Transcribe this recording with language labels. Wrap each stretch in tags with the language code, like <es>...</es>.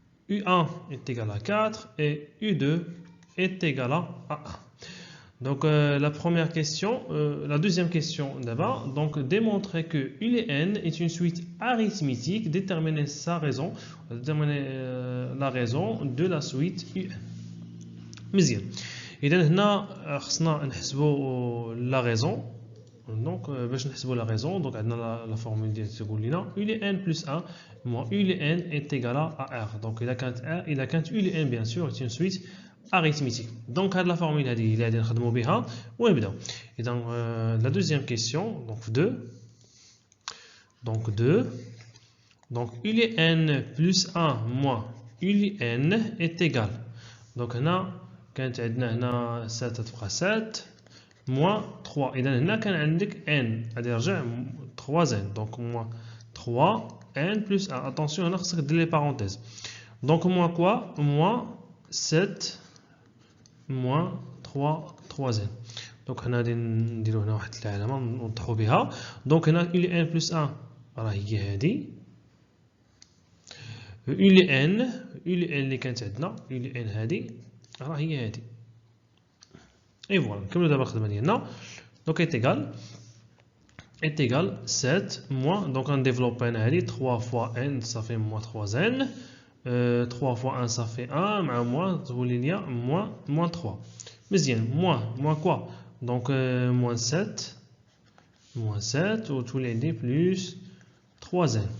<fr>U1 est égal à 4 et U2 est égal à 1. Donc la première question, la deuxième question d'abord, donc démontrer que U et N est une suite arithmétique, déterminer sa raison, déterminer la raison de la suite UN.</fr> <ar>مزيان. إذا هنا خصنا نحسبوا la raison.</ar> <fr>Donc</fr> <ar>باش نحسبوا</ar> <fr>la raison, donc عندنا la formule</fr> <ar>ديال تقول لنا</ar> <fr>U et N plus 1 moins U et N est égal à R. Donc إذا كانت U et N bien sûr est une suite arithmétique.</fr> <ar>Donc la formule هذه اللي غادي نخدموا بها ونبداو.</ar> <fr>إذا la deuxième question, donc 2. Donc 2. Donc U et N plus 1 moins U et N est égal.</fr> <ar>Donc هنا كانت عندنا هنا 7 تبقى 7 moins 3. إذا هنا كان عندك N غادي يرجع 3N.</ar> <fr>Donc moins 3N plus 1.</fr> <ar>Attention هنا خصك دير les parenthèses.</ar> <fr>Donc moins quoi? Moins 7 moins 3N.</fr> <ar>Donc هنا غادي نديرو هنا واحد العلامة نوضحو بها. Donc هنا U et N plus 1 راه هي هادي. U et N اللي كانت عندنا U et N هادي راه هي هادي.</ar> <fr>Et voilà,</fr> <ar>نكملو دابا الخدمة ديالنا.</ar> <fr>Donc est égal 7 moins, donc on développe</fr> <ar>هنا هادي</ar> <fr>3 fois N ça fait moins 3N. 3 fois 1 ça fait 1 مع moins تولي ليا moins 3. مزيان moins quoi? Donc moins 7 وتولي عندي plus 3N.</fr>